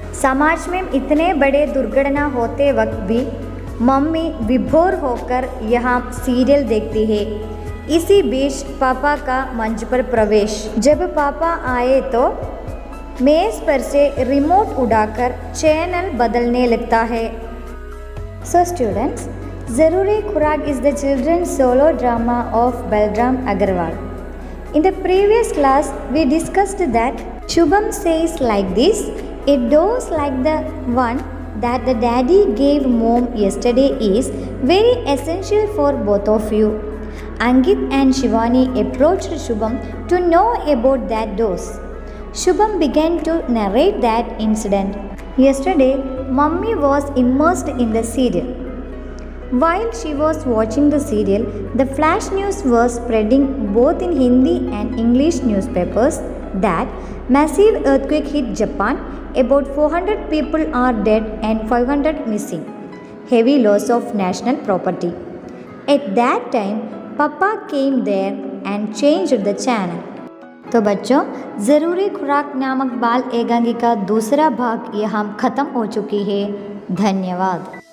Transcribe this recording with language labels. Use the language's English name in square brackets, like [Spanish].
[Hindi] समाज में इतने बड़े दुर्घटना होते वक्त भी मम्मी विभोर होकर यहाँ सीरियल देखती है। इसी बीच पापा का मंच पर प्रवेश। जब पापा आए तो मेज पर से रिमोट उड़ाकर चैनल बदलने लगता है। [English] So students, Zaroori Khurak is the children's solo drama of Balram Agarwal. In the previous class, we discussed that Shubham says like this, a dose like the one that the daddy gave mom yesterday is very essential for both of you. Ankit and Shivani approached Shubham to know about that dose. Shubham began to narrate that incident. Yesterday, Mummy was immersed in the serial. While she was watching the serial, the flash news was spreading both in Hindi and English newspapers that massive earthquake hit Japan, about 400 people are dead and 500 missing, heavy loss of national property. At that time, Papa came there and changed the channel. [Hindi] तो बच्चों, ज़रूरी खुराक नामक बाल एकांकी का दूसरा भाग यहाँ ख़त्म हो चुकी है। धन्यवाद।